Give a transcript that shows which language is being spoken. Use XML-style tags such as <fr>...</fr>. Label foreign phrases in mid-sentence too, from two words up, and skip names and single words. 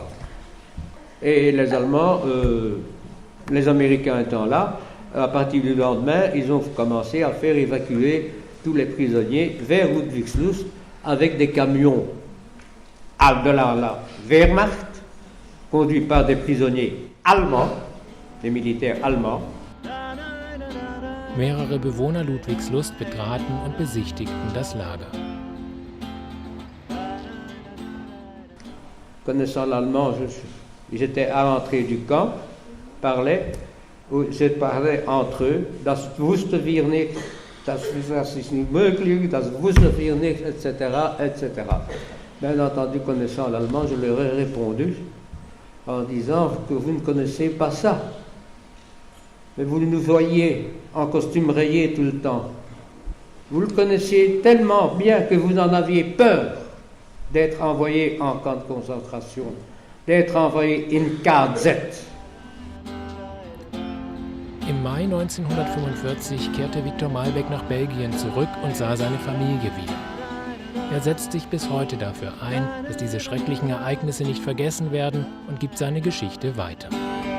<fr>Et les Allemands, les Américains étant là, à partir du lendemain, ils ont commencé à faire évacuer tous les prisonniers vers Ludwigslust avec des camions de la Wehrmacht, conduit par des prisonniers allemands, des militaires allemands.</fr> <de>Mehrere Bewohner Ludwigslust betraten und besichtigten das Lager.</de> <fr>Connaissant l'allemand, j'étais à l'entrée du camp, je parlais entre eux,</fr> <de>das wusste wir nicht, das ist nicht möglich, das wusste wir nicht,</de> <fr>etc., etc. Bien entendu, connaissant l'allemand, je leur ai répondu en disant que vous ne connaissez pas ça. Mais vous nous voyez en costume rayé tout le temps. Vous le connaissiez tellement bien que vous en aviez peur d'être envoyé en camp de concentration, d'être envoyé</fr> <de>in KZ. Im Mai 1945 kehrte Viktor Malbec nach Belgien zurück und sah seine Familie wieder. Er setzt sich bis heute dafür ein, dass diese schrecklichen Ereignisse nicht vergessen werden und gibt seine Geschichte weiter.</de>